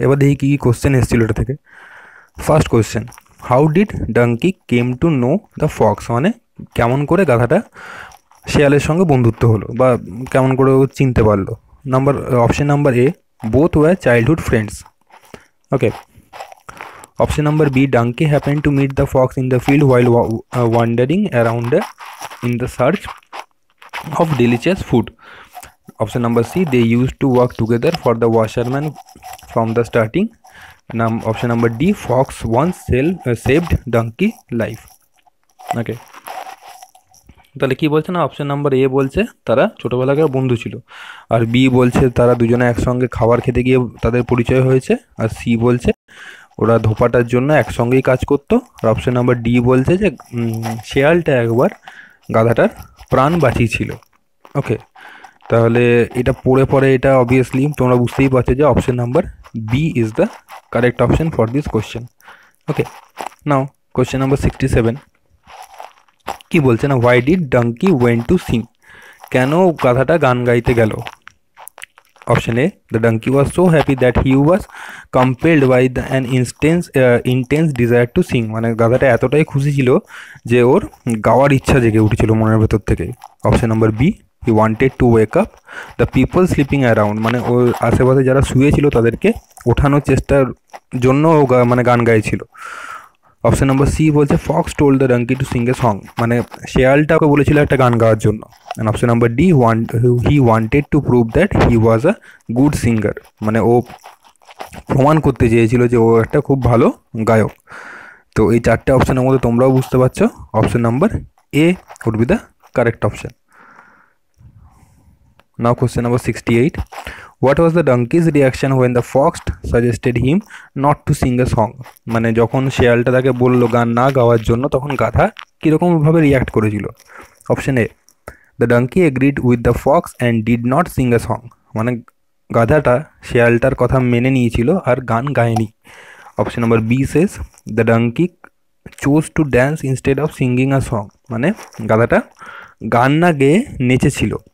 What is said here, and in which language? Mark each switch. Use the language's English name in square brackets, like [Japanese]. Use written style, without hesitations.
[Bangla] এবার দেখি কী কী কোশ্চেন এসেছিল এটা থেকে। First question, [English] how did donkey came to know the fox, [Bangla] মানে কেমন করে গাধাটা শেয়ালের সঙ্গে বন্ধুত্ব হলো বা কেমন করে ও চিনতে পারলো। [English] Option number A, both were childhood friends. Okay. Option number B, donkey happened to meet the fox in the field while wandering around in the search of delicious food. Option number C, they used to work together for the washerman from the starting. Option number D, fox once saved donkey life. Okay. [Bangla] তাহলে কি বলছে না, option number A বলছে তারা ছোটোবেলাকার বন্ধু ছিল, আর B বলছে তারা দুজনে একসঙ্গে খাবার খেতে গিয়ে তাদের পরিচয় হয়েছে, আর সি বলছে ওরা ধোপাটার জন্য একসঙ্গেই কাজ করতো, আর অপশন নাম্বার ডি বলছে যে শেয়ালটা একবার গাধাটার প্রাণ বাঁচিয়েছিল। ওকে, তাহলে এটা পরে এটা অবভিয়াসলি তোমরা বুঝতেই পারছো যে [English] Option number B is the correct option for this question. Okay, now question number 67 [Bangla] কি বলছে না, [English] why did donkey went to sing, [Bangla] কেন গাধাটা গান গাইতে গেল। [English] Option A, the donkey was so happy that he was compelled by an intense desire to sing. [Bangla] মানে গাধাটা এতটাই খুশি ছিল যে ওর গাওয়ার ইচ্ছা জেগে উঠেছিল মনের ভেতর থেকে। Option number B, [English] he wanted to wake up the people sleeping around, [Bangla] মানে ওর আশেপাশে যারা শুয়েছিল তাদেরকে ওঠানোর চেষ্টার জন্য ও মানে গান গাইছিল। [English] option number C বলছে fox told the donkey to sing a song, [Bangla] মানে শেয়ালটা ওকে বলেছিল একটা গান গাওয়ার জন্য। [English] and option number D, he wanted to prove that he was a good singer, [Bangla] মানে ও প্রমাণ করতে চেয়েছিল যে ও একটা খুব ভালো গায়ক। তো এই চারটে অপশনের মধ্যে তোমরাও বুঝতে পারছো option number A [English] Would be the correct option. Now question number 68. What was the donkey's reaction when the fox suggested him not to sing a song? [Bangla] মানে যখন শেয়ালটা তাকে বললো গান না গাওয়ার জন্য তখন গাধা কীরকম ভাবে রিয়াক্ট করেছিল। [English] option A, the donkey agreed with the fox and did not sing a song, [Bangla] মানে গাধাটা শেয়ালটার কথা মেনে নিয়েছিল আর গান গায়নি। [English] option number B says the donkey chose to dance instead of singing a song, [Bangla] মানে গাধাটা গান না গেয়ে নেচেছিল।